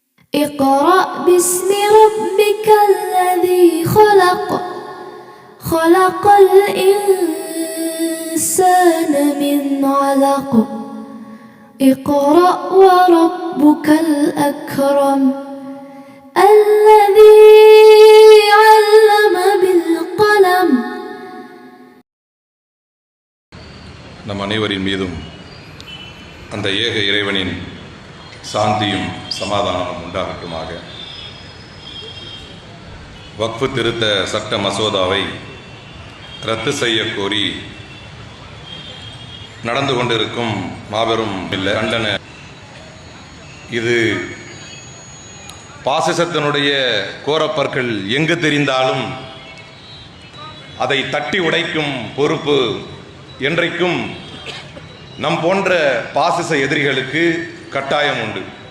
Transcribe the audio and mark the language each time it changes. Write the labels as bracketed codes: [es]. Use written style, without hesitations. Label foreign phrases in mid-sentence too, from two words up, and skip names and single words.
[ar] اقرأ باسم ربك الذي خلق خلق الإنسان من علق اقرأ وربك الأكرم الذي علم بالقلم. [ta] நம் அனைவரின் மீதும் அந்த ஏக இறைவனின் சாந்தியும் சமாதானமும் உண்டாகட்டுமாக. வக்ஃபு திருத்த சட்ட மசோதாவை ரத்து செய்ய கோரி நடந்து கொண்டிருக்கும் மாபெரும் கண்டன இது பாசிசத்தினுடைய கோரப்பற்கள் எங்கு தெரிந்தாலும் அதை தட்டி உடைக்கும் பொறுப்பு என்றைக்கும் நம் போன்ற பாசிச எதிரிகளுக்கு கட்டாயம் உண்டு.